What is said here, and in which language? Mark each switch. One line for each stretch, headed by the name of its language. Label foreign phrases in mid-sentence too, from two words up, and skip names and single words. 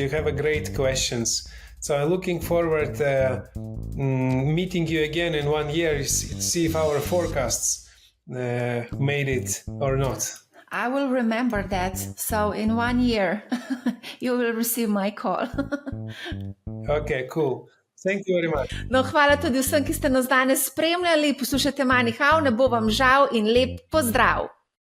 English: You have a great questions. So I'm looking forward to meeting you again in 1 year, see if our forecasts made it or not. I will remember that. So in 1 year, you will receive my call. Okay, cool. Thank you very much.
Slovenian: No, hvala tudi vsem, ki ste nas danes spremljali. Poslušajte Money How, ne bo vam žal in lep pozdrav.